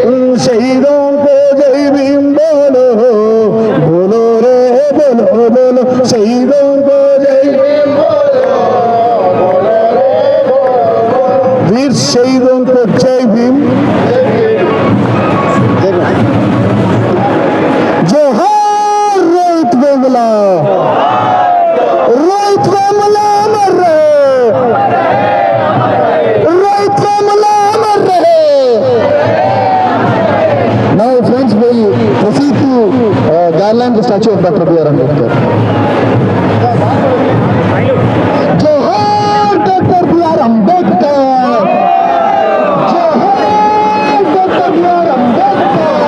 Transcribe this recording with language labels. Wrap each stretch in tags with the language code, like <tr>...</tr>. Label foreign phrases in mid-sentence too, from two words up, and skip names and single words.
<hi>उन शहीदों को जय भीम बोलो, बोलो रे बोलो बोलो, शहीदों को जय भीम बोलो, बोलो रे बोलो, वीर शहीदों को जय भीम। जोहार रोहित वेमुला, रोहित वेमुला अमर रहे, रोहित वेमुला अमर रहे।</hi> <en>Now friends will proceed to garland the statue of Dr.</en> <hi>B.R. Ambedkar. जोहार डॉक्टर B.R. Ambedkar, जोहार डॉक्टर B.R. Ambedkar।</hi>